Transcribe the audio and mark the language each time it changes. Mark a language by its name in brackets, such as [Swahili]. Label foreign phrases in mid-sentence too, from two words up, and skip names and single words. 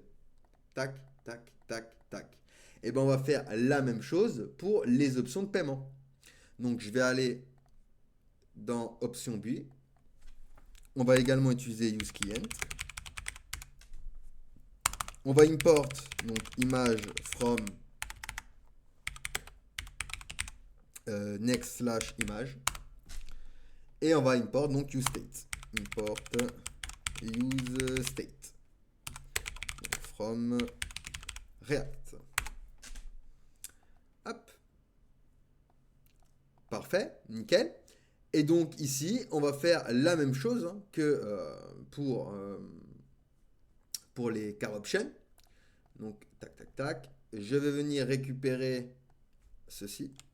[French] Tac, tac, tac, tac. Et bien on va faire la même chose pour les options de paiement. Donc je vais aller dans option B. On va également utiliser [English] use client. [French] On va import donc [English] image from next slash image. [French] Et on va import donc [English] use state. Import use state. [French] Donc, from React. Hop. Parfait, nickel. Et donc ici, on va faire la même chose que pour les [English] car options. [French] Donc, tac, tac, tac. Je vais venir récupérer ceci.